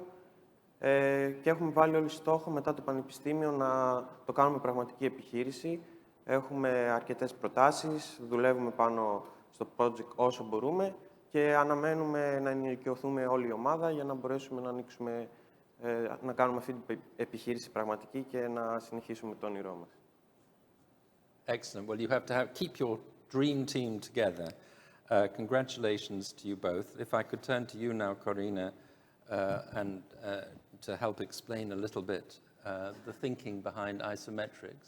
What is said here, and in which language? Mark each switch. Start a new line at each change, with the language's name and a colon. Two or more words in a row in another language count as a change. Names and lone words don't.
Greek: Και έχουμε βάλει όλοι στόχο μετά το πανεπιστήμιο να το κάνουμε πραγματική επιχείρηση. Έχουμε αρκετές προτάσεις, δουλεύουμε πάνω στο project όσο μπορούμε και αναμένουμε να ενηλικιωθούμε όλη η ομάδα για να μπορέσουμε να ανοίξουμε, να κάνουμε αυτή την επιχείρηση πραγματική και να συνεχίσουμε το όνειρό μας.
English: Excellent. Well, you have to keep your dream team together. Congratulations to you both. If I could turn to you now, Korina, and to help explain a little bit the thinking behind Isometricks.